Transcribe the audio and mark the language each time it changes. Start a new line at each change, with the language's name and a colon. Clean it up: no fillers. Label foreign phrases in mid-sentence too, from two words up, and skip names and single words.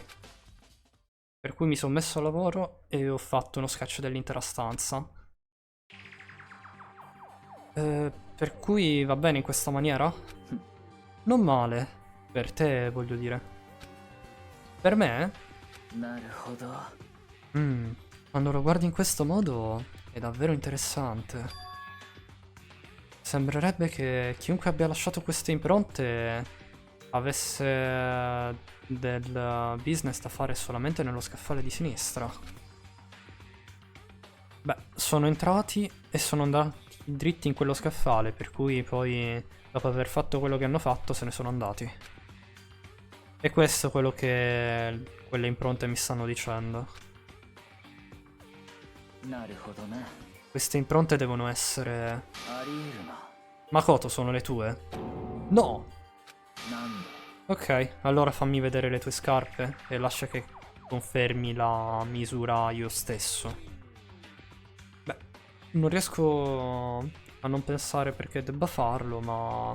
Italian: Per cui mi sono messo a lavoro e ho fatto uno sketch dell'intera stanza. Per cui va bene in questa maniera? Non male. Per te, voglio dire. Per me?
Japanese: なるほど
Italian: Quando lo guardi in questo modo è davvero interessante. Sembrerebbe che chiunque abbia lasciato queste impronte avesse del business da fare solamente nello scaffale di sinistra. Beh, sono entrati e sono andati dritti in quello scaffale, per cui poi, dopo aver fatto quello che hanno fatto, se ne sono andati. E questo è quello che quelle impronte mi stanno dicendo.
Japanese: なるほどな
Italian: Queste impronte devono essere...
Japanese: ありえるな
Italian: Makoto, sono le tue? No!
Japanese: なんだ
Italian: Ok, allora fammi vedere le tue scarpe e lascia che confermi la misura io stesso. Beh, non riesco a non pensare perché debba farlo, ma...